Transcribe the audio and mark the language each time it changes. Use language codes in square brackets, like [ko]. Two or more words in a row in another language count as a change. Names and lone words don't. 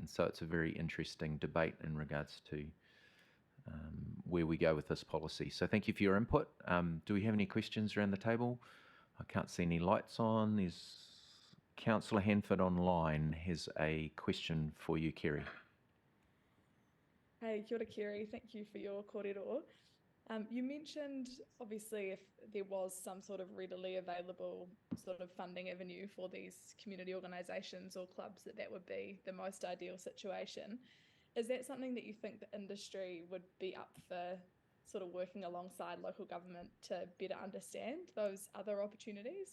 [en] And so it's a very interesting debate in regards to where we go with this policy. So thank you for your input. Do we have any questions around the table? I can't see any lights on. There's Councillor Hanford online has a question for you, Kerry. [mi] Hey, kia ora, Kerry. [en] Thank you for your kōrero. You mentioned, obviously, if there was some sort of readily available sort of funding avenue for these community organisations or clubs, that would be the most ideal situation. Is that something that you think the industry would be up for sort of working alongside local government to better understand those other opportunities?